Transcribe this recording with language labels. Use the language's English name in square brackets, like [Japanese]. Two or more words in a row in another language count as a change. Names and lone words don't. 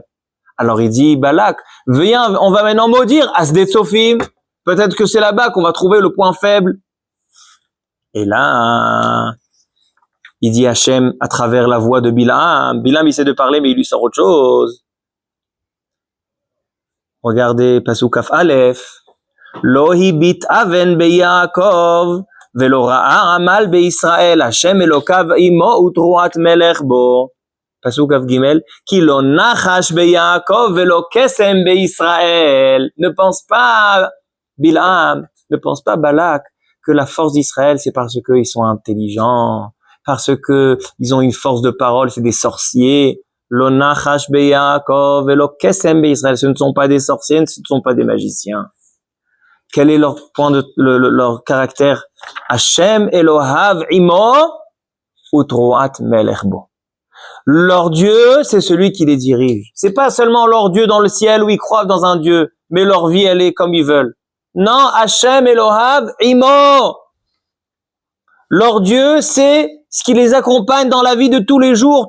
[French] Alors il dit, Balak, viens, on va maintenant maudire Asdé Tzofim. Peut-être que c'est là-bas qu'on va trouver le point faible. Et là, il dit Hachem à travers la voix de Bilam. Bilam, il sait de parler, mais il lui sort autre chose. Regardez, [Hebrew] פסוק כף אלף. לא הביט און ביעקב, ולא ראה עמל בישראל השם אלהיו עמו ותרועת מלך בו. פסוק כף גימל. כי לא נחש ביעקב ולא קסם בישראל. [French] Ne pense pas, Bilam, ne pense pas, Balak, que la force d'Israël, c'est parce qu'ils sont intelligents, parce que ils ont une force de parole, c'est des sorciers. [Hebrew] לא נחש ביעקב ולא קסם בישראל. [French] Ce ne sont pas des sorciers, ce ne sont pas des magiciens. Quel est leur point leur caractère? [Hebrew] השם אלהיו עמו ותרועת מלך בו. [French] Leur Dieu, c'est celui qui les dirige. C'est pas seulement leur Dieu dans le ciel où ils croient dans un Dieu, mais leur vie, elle est comme ils veulent. [Hebrew] Non, השם אלהיו עמו. [French] Leur Dieu, c'est ce qui les accompagne dans la vie de tous les jours.